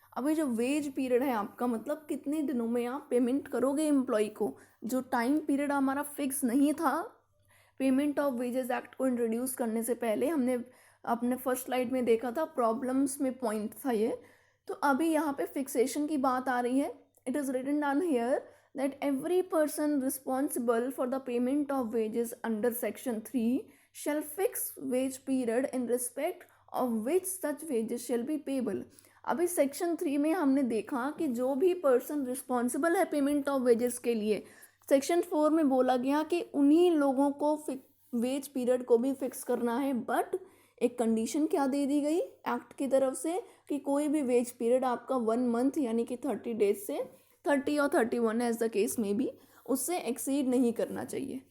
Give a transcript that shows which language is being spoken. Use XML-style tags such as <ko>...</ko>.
<hi>अभी जो veg period है आपका मतलब कितने दिनों में आप पेमेंट करोगे एम्प्लॉय को, जो टाइम पीरियड हमारा फिक्स नहीं था पेमेंट ऑफ वेजेस एक्ट को इंट्रोड्यूस करने से पहले। हमने अपने फर्स्ट स्लाइड में देखा था, प्रॉब्लम्स में पॉइंट था ये, तो अभी यहाँ पे फिक्सेशन की बात आ रही है।</hi> <en>It is written down here that every person responsible for the payment of wages under section 3 shall fix wage period in respect of which such wages shall be payable।</en> <hi>अभी सेक्शन 3 में हमने देखा कि जो भी पर्सन रिस्पॉन्सिबल है payment of wages के लिए, सेक्शन 4 में बोला गया कि उन्हीं लोगों को वेज पीरियड को भी फिक्स करना है, बट एक कंडीशन क्या दे दी गई एक्ट की तरफ से कि कोई भी वेज पीरियड आपका 1 मंथ यानी कि 30 डेज से 30 और 31 एज द केस में भी उससे एक्सीड नहीं करना चाहिए।</hi>